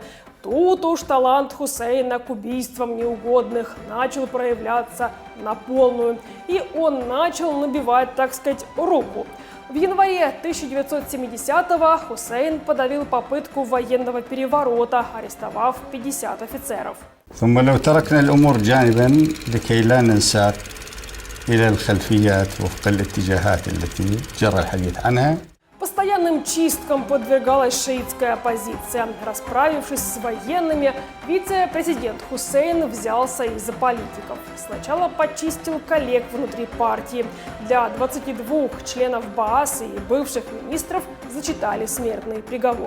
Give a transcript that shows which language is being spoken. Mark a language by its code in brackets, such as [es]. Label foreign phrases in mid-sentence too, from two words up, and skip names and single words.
[ru] Тут уж талант Хусейна к убийствам неугодных начал проявляться на полную, и он начал набивать, так сказать, руку. В январе 1970-го Хусейн подавил попытку военного переворота, арестовав 50 офицеров. [ar] ثم لو تركنا الأمور جانبا لكي لا ننساق إلى الخلفيات وفق الاتجاهات التي جرى الحديث عنها. [ru] Постоянным чисткам подвергалась шиитская оппозиция. Расправившись с военными, вице-президент Хусейн взялся и за политиков. Сначала почистил коллег внутри партии. Для 22 членов Баас и бывших министров зачитали смертный приговор.